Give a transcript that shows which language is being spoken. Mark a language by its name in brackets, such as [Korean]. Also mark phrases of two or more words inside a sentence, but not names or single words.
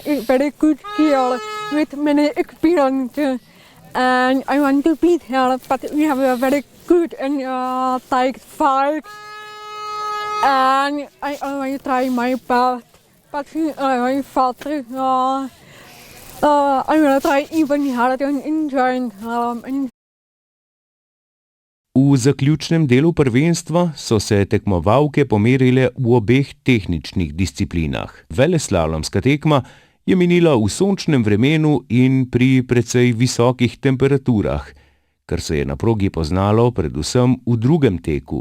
[English] is very good girl with many experience and I want to beat her, but we have a very good and tight fight and I always try my best, but she always fought. I will try even harder and enjoy her. [Slovenian] V zaključnem delu prvenstva so se tekmovalke pomerile v obeh tehničnih disciplinah. Veleslalomska tekma je minila v sončnem vremenu in pri precej visokih temperaturah, kar se je na progi poznalo predvsem v drugem teku.